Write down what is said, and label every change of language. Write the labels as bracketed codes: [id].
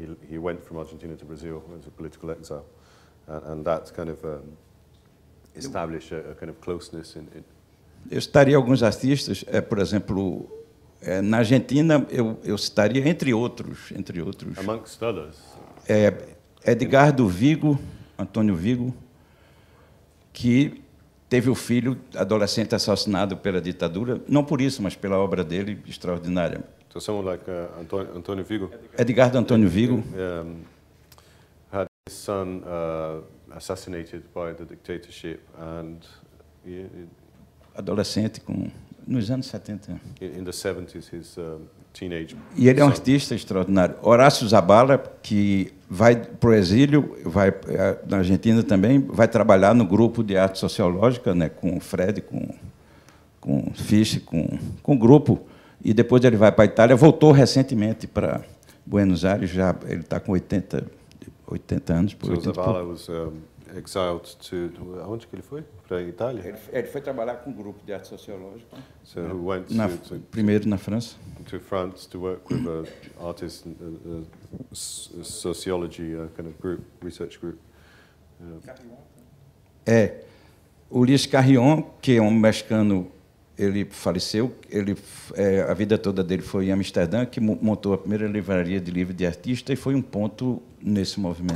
[en] He went from Argentina to Brazil as a political exile, and that kind of established a kind of closeness in. [pt] Eu citaria alguns artistas, por exemplo, na Argentina eu citaria entre outros. [en] Amongst others. [pt] Edgardo Vigo, Antônio Vigo, que teve o filho adolescente assassinado pela ditadura, não por isso, mas pela obra dele extraordinária. [en] So someone like Antônio Vigo. Edgardo Antônio Vigo had his son assassinated by the dictatorship, and [pt] adolescente nos anos 70. [en] In the 70s, his teenage. [pt] E ele é um artista extraordinário. Horácio Zabala, que vai para o exílio, vai na Argentina também, vai trabalhar no grupo de arte sociológica, né, com o Fred, com o Fisch, com o grupo, e depois ele vai para a Itália. Voltou recentemente para Buenos Aires, já ele está com 80 anos. Por 80 [en] Zabala was exiled to. [pt] Aonde que ele foi? Para a Itália? Ele foi trabalhar com um grupo de arte sociológica. [en] So who went [pt] primeiro na França. [en] To France to work with artists, sociology kind of group, research group. [pt] O Luis Carrion, que é um mexicano ele faleceu, a vida toda dele foi em Amsterdã, que montou a primeira livraria de livro de artista e foi um ponto nesse movimento.